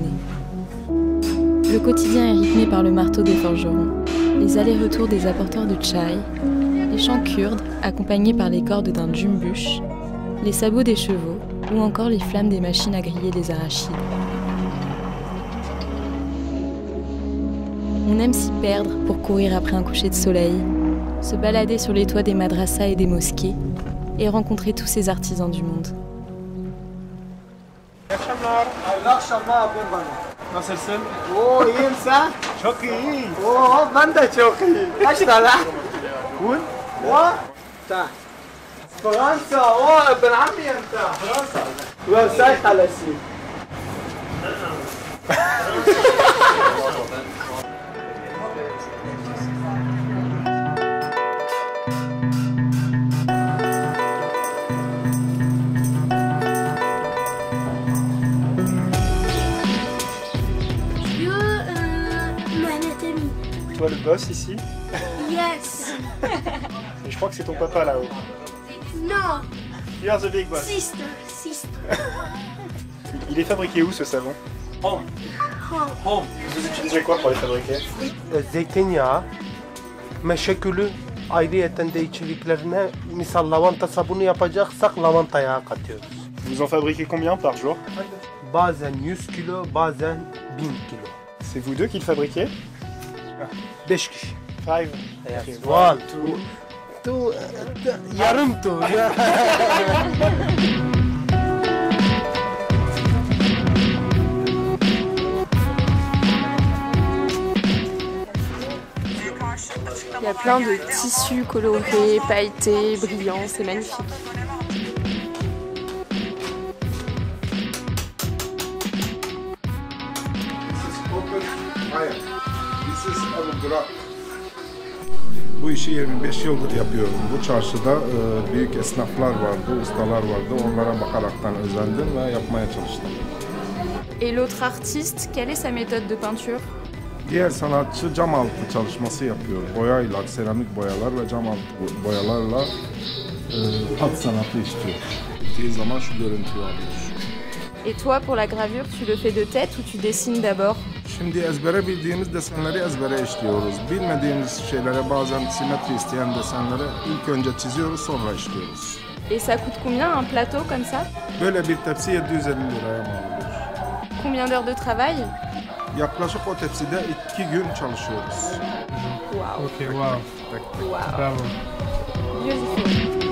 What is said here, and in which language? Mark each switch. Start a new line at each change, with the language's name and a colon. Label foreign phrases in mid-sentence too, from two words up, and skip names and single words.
French: Le quotidien est rythmé par le marteau des forgerons, les allers-retours des apporteurs de tchaï, les chants kurdes accompagnés par les cordes d'un djumbush, les sabots des chevaux ou encore les flammes des machines à griller des arachides. On aime s'y perdre pour courir après un coucher de soleil, se balader sur les toits des madrasas et des mosquées et rencontrer tous ces artisans du monde.
Turkish: Nasılsın? Oo iyiyim sen? Çok iyi. Oo ben de çok iyi. Kaç tane?
English: Cool. Oo. Ta.
Arabic: فرنسا اوه ابن عمي انت فرنسا وساي خلصي
French: Toi le boss ici.
English: Yes.
French: Et je crois que c'est ton papa là-haut.
English: No. You are the big boss. Sister.
French: Il est fabriqué où ce savon?
English: Home.
French: Vous utilisez quoi pour les fabriquer?
Turkish: Zeytinyağı, meşe gülü, ayrıyeten de içeriklerine misal lavanta sabunu yapacaksak lavanta yağı katıyoruz.
French: Vous en fabriquez combien par jour?
Turkish: Bazen 100 kilo, bazen 1000 kilo.
French: C'est vous deux qui le fabriquez?
Turkish: 5 kişi.
English: Five. Yes. One, two,
Turkish: yarım tur.
French: Il y a plein de tissus colorés, pailletés, brillants, c'est magnifique.
Turkish: Bu işi 25 yıldır yapıyorum. Bu çarşıda büyük esnaflar vardı, ustalar vardı. Onlara bakaraktan özendim ve yapmaya çalıştım.
French: Et l'autre artiste, quelle est sa méthode de peinture?
Turkish: Diğer sanatçı cam altı çalışması yapıyor. Boyayla, seramik boyalar ve cam altı boyalarla hat sanatı işliyor. Bittiği zaman şu görüntüyü alıyor.
French: Et toi, pour la gravure, tu le fais de tête ou tu dessines d'abord?
Turkish: Şimdi ezbere bildiğimiz desenleri ezbere işliyoruz. Bilmediğimiz şeylere bazen simetri isteyen desenleri ilk önce çiziyoruz sonra işliyoruz.
French: Et ça coûte combien un plateau comme ça?
Turkish: Böyle bir tepsi 750 liraya mal oluyor.
French: Combien d'heures de travail?
Turkish: Yaklaşık o tepside 2 gün çalışıyoruz.
French: Waouh.
English: Ok, wow.
French: Waouh. Bravo.
English: Beautiful.